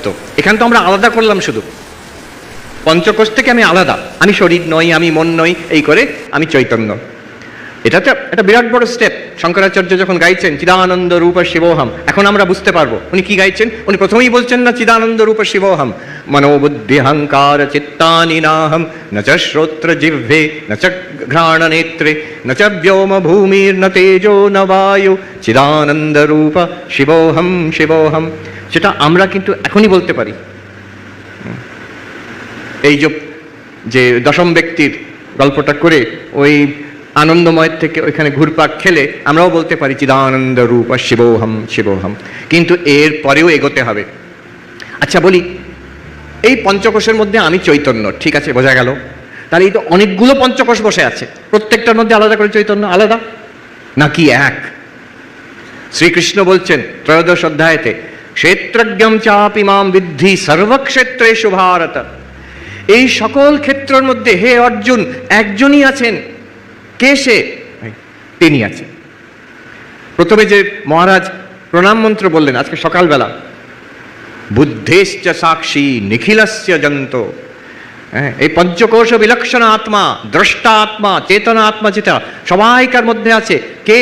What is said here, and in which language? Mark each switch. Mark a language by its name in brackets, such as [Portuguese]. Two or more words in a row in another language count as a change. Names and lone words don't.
[Bangla] এখানে তো আমরা আলাদা করলাম, শুধু পঞ্চকোষ থেকে আমি আলাদা, আমি শরীর নই, আমি মন নই, এই করে আমি চৈতন্য। এটা তো একটা বিরাট বড় স্টেপ। শঙ্করাচার্য যখন গাইছেন [Sanskrit] চিদানন্দ রূপ শিবোহম, [Bangla] এখন আমরা বুঝতে পারবো উনি কি গাইছেন। উনি প্রথমেই বলছেন না [Sanskrit] চিদানন্দ রূপ শিবোহম, মনোবুদ্ধি অহংকার চিত্তানি নাহম, ন চ শ্রোত্র জিহ্বে ন চ ঘ্রাণ নেত্রে ন চ ব্যোম ভূমির ন তেজো ন বায়ু, চিদানন্দ রূপ শিবোহম শিবোহম। [Bangla] সেটা আমরা কিন্তু এখনই বলতে পারি। এই যে দশম ব্যক্তির গল্পটা করে ওই আনন্দময়ের থেকে ওইখানে ঘুরপাক খেলে আমরাও বলতে পারি [Sanskrit] চিদানন্দ রূপ শিবোহম শিবোহম, [Bangla] কিন্তু এর পরেও এগোতে হবে। আচ্ছা বলি, এই পঞ্চকোষের মধ্যে আমি চৈতন্য, ঠিক আছে, বোঝা গেল। তাহলে এই তো অনেকগুলো পঞ্চকোষ বসে আছে, প্রত্যেকটার মধ্যে আলাদা করে চৈতন্য, আলাদা নাকি এক? শ্রীকৃষ্ণ বলছেন ত্রয়োদশ অধ্যায়েতে, [Sanskrit] ক্ষেত্রজ্ঞম চাপি মাম বিদ্ধি সর্বক্ষেত্রেষু ভারত। [Bangla] এই সকল ক্ষেত্রের মধ্যে হে অর্জুন একজনই আছেন। কে সে? তিনি আছেন। প্রথমে যে মহারাজ প্রণাম মন্ত্র বললেন আজকে সকালবেলা, [Sanskrit] বুদ্ধেশ্চ সাক্ষী নিখিলস্য জন্ত, [Bangla] এই পঞ্চকোশ বিলক্ষণ আত্মা, দ্রষ্টা আত্মা, চেতনা আত্মা যেটা সবাইকার মধ্যে আছে, কে?